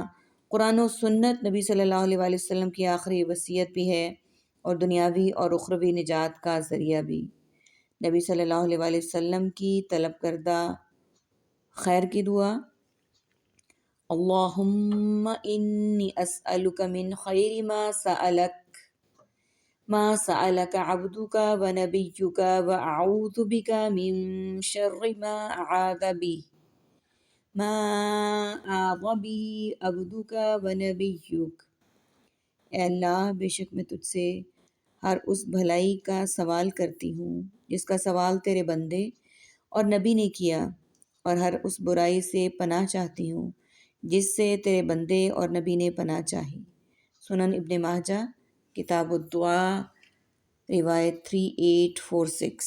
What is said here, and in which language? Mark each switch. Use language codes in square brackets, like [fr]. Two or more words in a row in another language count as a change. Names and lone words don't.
[ur] قرآن و سنت نبی صلی اللہ علیہ وآلہ وسلم کی آخری وصیت بھی ہے اور دنیاوی اور اخروی نجات کا ذریعہ بھی. نبی صلی اللہ علیہ وآلہ وسلم کی طلب کردہ خیر کی دعا، [ar] اللہم انی اسألک من خیر ما سألک عبدک و نبیک و اعوذ بک من شر ما آذ بہ عبدک و نبیک. [ur] اے اللہ، بے شک میں تجھ سے ہر اس بھلائی کا سوال کرتی ہوں جس کا سوال تیرے بندے اور نبی نے کیا، اور ہر اس برائی سے پناہ چاہتی ہوں جس سے تیرے بندے اور نبی نے پناہ چاہی. سنن ابن ماجہ کتاب الدعا روایت 3846.